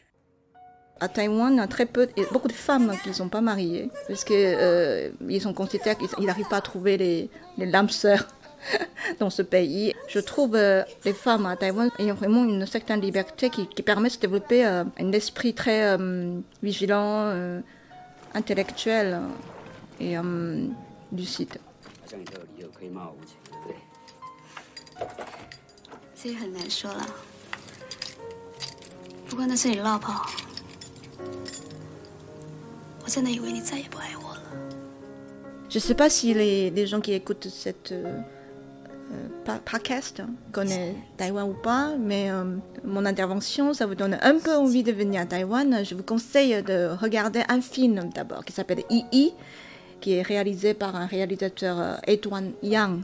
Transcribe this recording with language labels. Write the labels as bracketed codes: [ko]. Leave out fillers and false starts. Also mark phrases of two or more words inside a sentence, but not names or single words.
[fr] À Taïwan, il y a beaucoup de femmes qui ne sont pas mariées, parce qu'ils sont considérés qu'ils n'arrivent pas à trouver les âmes sœurs dans ce pays. Je trouve les femmes à Taïwan ayant vraiment une certaine liberté qui permet de se développer un esprit très vigilant, intellectuel et lucide. [zh] 这很难说了，不过那是你落跑，我真的以为你再也不爱我了。 [fr] Je ne sais pas si les gens qui écoutent cette podcast connaissent Taïwan ou pas, mais mon intervention, ça vous donne un peu envie de venir à Taïwan. Je vous conseille de regarder un film d'abord qui s'appelle Yi, qui est réalisé par un réalisateur Edwin Yang.